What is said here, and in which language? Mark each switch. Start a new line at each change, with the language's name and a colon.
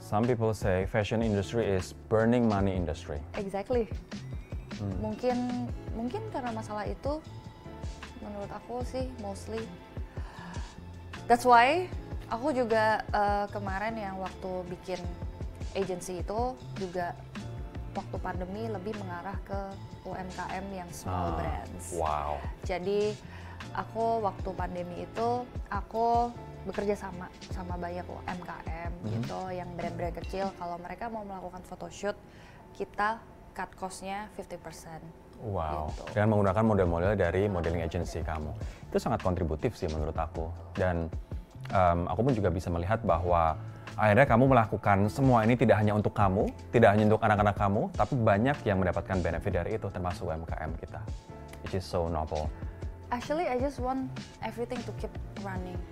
English: Some people say fashion industry is burning money industry. Exactly.
Indonesian: Mungkin karena masalah itu, menurut aku sih mostly.
English: That's why
Indonesian: aku juga kemarin yang waktu bikin agency itu juga waktu pandemi lebih mengarah ke UMKM yang
English: small brands. Wow.
Indonesian: Jadi aku waktu pandemi itu aku bekerja sama banyak UMKM gitu, yang brand-brand kecil. Kalau mereka mau melakukan photoshoot, kita cut cost-nya 50%.
English: Wow.
Indonesian: Gitu. Dengan menggunakan model-model dari modeling agency kamu. Itu sangat kontributif sih menurut aku. Dan aku pun juga bisa melihat bahwa akhirnya kamu melakukan semua ini tidak hanya untuk kamu, tidak hanya untuk anak-anak kamu, tapi banyak yang mendapatkan benefit dari itu, termasuk UMKM kita.
English: Which is so noble. Actually, I just want everything to keep running.